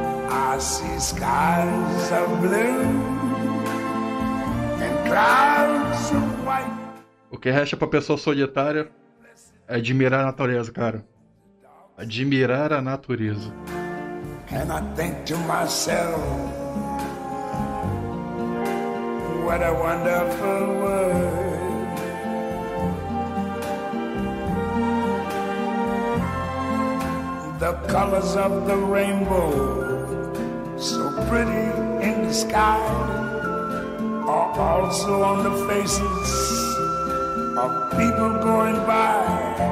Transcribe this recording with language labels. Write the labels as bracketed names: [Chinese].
[English] I see skies of blue and clouds of white. [Portuguese] O que resta pra pessoa solitária é admirar a natureza, cara. Admirar a natureza. [English] And I think to myself, what a wonderful world. The colors of the rainbow, so pretty in the sky, are also on the faces of people going by.